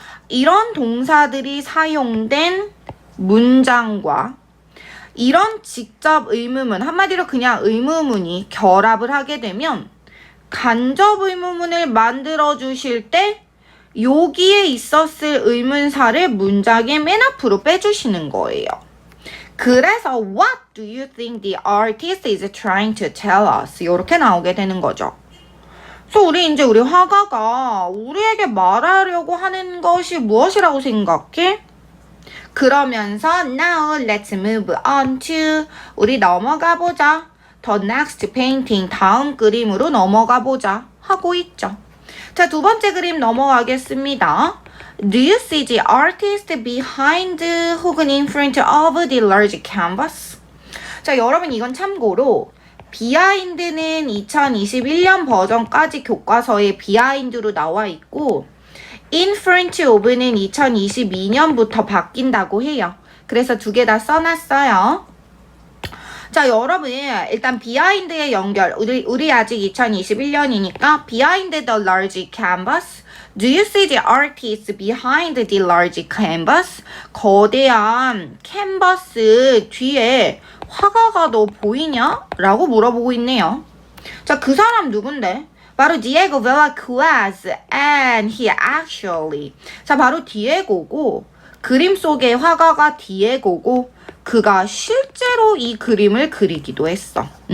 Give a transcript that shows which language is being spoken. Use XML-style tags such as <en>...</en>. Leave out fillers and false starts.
<ko>이런 동사들이 사용된 문장과 이런 직접 의문문, 한마디로 그냥 의문문이 결합을 하게 되면 간접 의문문을 만들어 주실 때 여기에 있었을 의문사를 문장의 맨 앞으로 빼주시는 거예요.</ko> <en>그래서 What do you think the artist is trying to tell us?</en> <ko>이렇게 나오게 되는 거죠. 그래서 우리 화가가 우리에게 말하려고 하는 것이 무엇이라고 생각해?</ko> <en>그러면서 Now let's move on to</en> <ko>우리 넘어가 보자.</ko> <en>The next painting</en> <ko>다음 그림으로 넘어가 보자 하고 있죠. 자, 두 번째 그림 넘어가겠습니다.</ko> <en>Do you see the artist behind</en> <ko>혹은</ko> <en>in front of the large canvas?</en> <ko>자, 여러분 이건 참고로 비하인드는 2021년 버전까지 교과서에 비하인드로 나와 있고</ko> <en>in front of</en> <ko>는 2022년부터 바뀐다고 해요. 그래서 두 개 다 써놨어요. 자, 여러분 일단 비하인드의 연결 우리 아직 2021년이니까</ko> <en>behind the large canvas Do you see the artist behind the large canvas?</en> <ko>거대한 캔버스 뒤에 화가가 너 보이냐? 라고 물어보고 있네요. 자, 그 사람 누군데? 바로 Diego Velázquez</ko> <en>and he actually</en> <ko>자, 바로 디에고고 그림 속의 화가가 디에고고 그가 실제로 이 그림을 그리기도 했어.</ko>